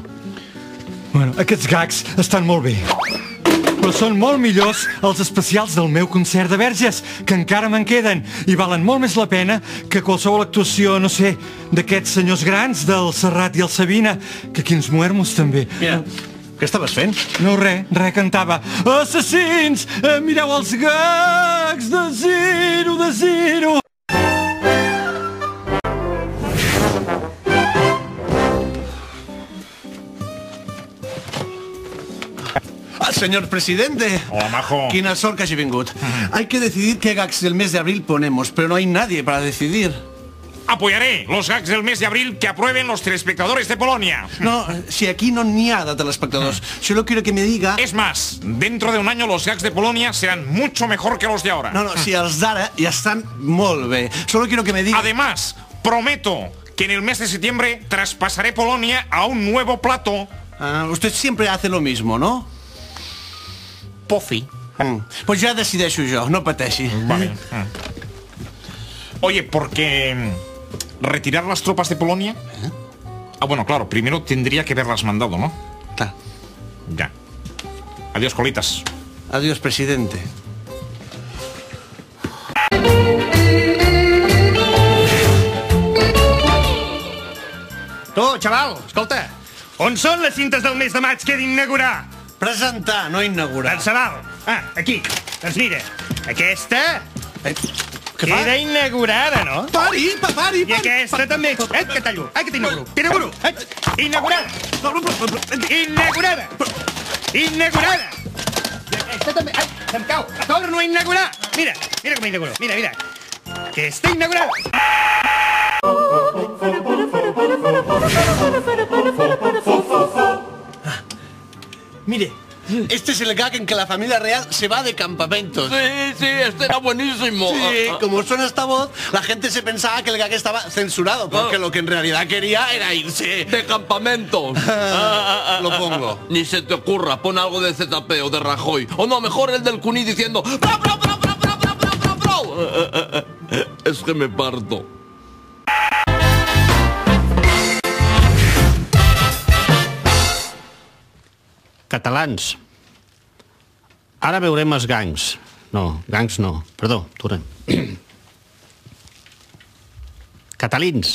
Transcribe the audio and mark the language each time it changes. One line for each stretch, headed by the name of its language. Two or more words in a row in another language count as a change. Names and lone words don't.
Catalan: Bueno, aquests gags estan molt bé. Però són molt millors els especials del meu concert de Verges, que encara me'n queden, i valen molt més la pena que qualsevol actuació, no sé, d'aquests senyors grans, del Serrat i el Sabina, que aquí ens muermos també. Mira, què estaves fent? No, res, cantava. Assassins, mireu els gags de zero.
Spanish: Señor presidente. Hola, majo.
Catalan: Quina sort que hagi vingut.
Spanish: Hay que decidir qué gags del mes de abril ponemos, pero no hay nadie para decidir. Apoyaré los gags del mes de abril que aprueben los telespectadores de Polonia.
Catalan: No, si aquí no n'hi ha de telespectadors.
Spanish: Solo quiero que me diga... Es más, dentro de un año los gags de Polonia serán mucho mejor que los de ahora.
Catalan: No, si els d'ara ja estan molt bé.
Spanish: Solo quiero que me diga... Además, prometo que en el mes de septiembre traspasaré Polonia a un nuevo plato. Usted siempre hace lo mismo, ¿no? Pofi.
Catalan: Pues ja decideixo jo, no pateixi. Vale.
Spanish: Oye, porque... ¿retirar las tropas de Polonia? Ah, bueno, claro, primero tendría que haberlas mandado, ¿no?
Catalan: Clar.
Spanish: Ya. Adiós, colitas. Adiós, presidente.
Catalan: Tu, xaval, escolta, on són les cintes del mes de maig que he d'inaugurar? Presentar, no inaugurar. Personal. Aquí. Doncs mira, aquesta Què fa? queda inaugurada, no? Pari. I aquesta també. Que tallo. Que t'inauguro. T'inauguro. Inaugurada. Inaugurada. Inaugurada. I aquesta també. Ai, se'm cau. A torno a inaugurar. Mira com inauguro. Mira. Aquesta inaugurada.
Spanish: Mire, este es el gag en que la familia real se va de campamentos. Sí, este era buenísimo. Sí, como suena esta voz, la gente se pensaba que el gag estaba censurado, porque lo que en realidad quería era irse. De campamentos. Lo pongo. Ni se te ocurra, pon algo de ZP o de Rajoy. O no, mejor el del Cuní diciendo... ¡Bravo! Es que me parto.
Catalan: Catalans, ara veurem els gangs. No, gangs no. Perdó, tornem. Catalins.